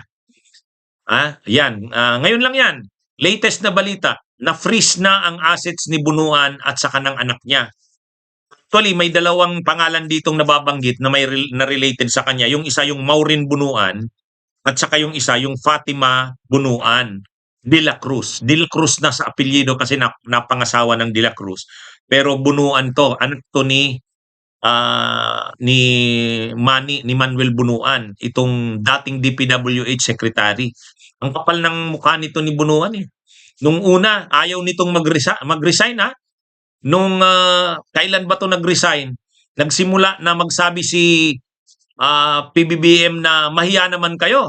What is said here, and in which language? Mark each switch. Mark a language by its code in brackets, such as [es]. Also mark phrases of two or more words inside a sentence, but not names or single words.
[tl] Yan. Ngayon lang yan. Latest na balita, na-freeze na ang assets ni Bunuan at saka ng anak niya. Actually, may dalawang pangalan ditong nababanggit na na related sa kanya. Yung isa yung Maureen Bunuan at saka yung isa yung Fatima Bunuan de la Cruz. De la Cruz na sa apelyido kasi napangasawa ng de la Cruz. Pero Bunuan to, anak to ni ni Manuel Bunuan, itong dating DPWH secretary. Ang kapal ng mukha nito ni Bunuan eh. Nung una, ayaw nitong mag-resign ha. Nung kailan ba to nag-resign? Nagsimula na magsabi si PBBM na mahiya naman kayo.